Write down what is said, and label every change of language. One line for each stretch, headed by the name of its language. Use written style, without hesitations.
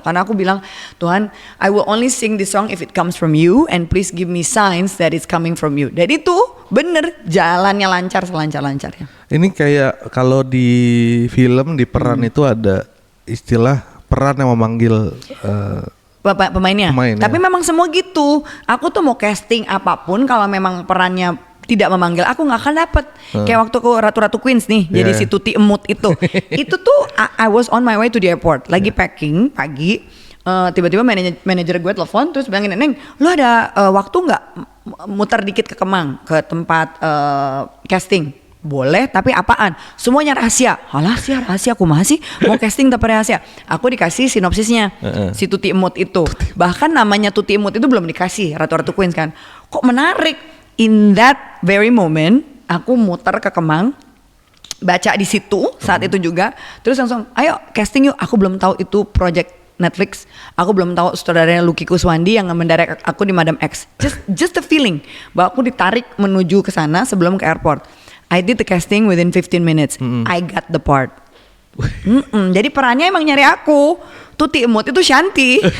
Indonesian: Karena aku bilang,
English: Tuhan, I will only sing this song if it comes from you and please give me signs that it's coming from you.
Indonesian: Dan itu bener jalannya lancar selancar-lancarnya. Ini kayak kalau di film, di peran itu ada istilah peran yang memanggil pemainnya. Tapi memang semua gitu. Aku tuh mau casting apapun kalau memang perannya tidak memanggil aku nggak akan dapet. Kayak waktu aku Ratu-Ratu Queens nih, jadi si Tuti Emut itu. Itu tuh
English: I was on my way to the airport,
Indonesian: lagi packing pagi. Tiba-tiba manajer gue telepon terus bilangin, "Neng, lu ada waktu nggak muter dikit ke Kemang ke tempat casting?" Boleh, tapi apaan? Semuanya rahasia. Alah, rahasia aku masih mau casting tapi rahasia. Aku dikasih sinopsisnya si Tuti Emut itu. Bahkan namanya Tuti Emut itu belum dikasih, Ratu-Ratu Queens kan. Kok menarik?
English: In that very moment,
Indonesian: aku muter ke Kemang, baca di situ saat itu juga, terus langsung, ayo casting yuk. Aku belum tahu itu project Netflix, aku belum tahu saudaranya Lucky Kuswandi yang mendirect aku di Madam X.
English: Just the feeling
Indonesian: bahwa aku ditarik menuju ke sana sebelum ke airport.
English: I did the casting within 15 minutes. I got the part.
Indonesian: Jadi perannya emang nyari aku. Tuti Emut itu Shanti.